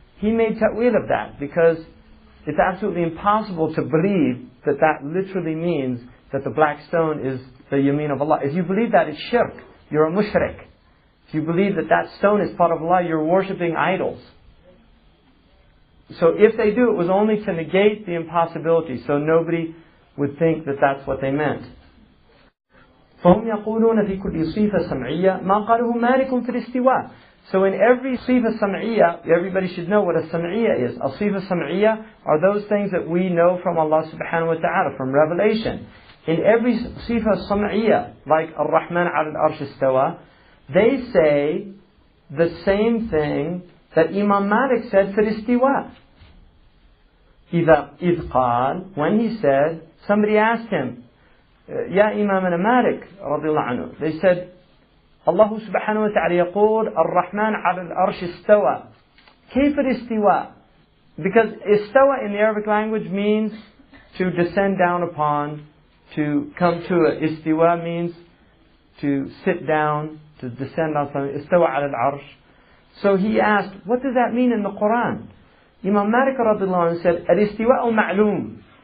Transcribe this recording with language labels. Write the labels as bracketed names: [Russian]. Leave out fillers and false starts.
[English] He made ta'wil of that because it's absolutely impossible to believe that that literally means that the black stone is the yameen of Allah. If you believe that, it's shirk. You're a mushrik. If you believe that that stone is part of Allah, you're worshipping idols. So if they do, it was only to negate the impossibility, so nobody would think that that's what they meant. [Arabic] فهم يقولون في كل صفة سمعية ما قاله مالك في الاستواء. [English] So in every صفة سمعية, everybody should know what a sam'iyya is. A صفة سمعية are those things that we know from Allah subhanahu wa ta'ala, from revelation. In every صفة سمعية, like Ar-Rahman ala al-Arsh istawa, they say the same thing that Imam Malik said for istiwa. [Arabic] إذ قال, [English] when he said, somebody asked him, [Arabic] يا إمامنا مالك رضي الله عنه, [English] they said, [Arabic] الله سبحانه وتعالى يقول الرحمن على الأرش استوى. كيف الاستواء? [English] Because istawa in the Arabic language means to descend down upon, to come to a. Istiwa means to sit down, to descend on something. Istawa ala al-arsh. So he asked, what does that mean in the Quran? Imam Malik radiallahu anhu said, al-istiwa'u ma'loom.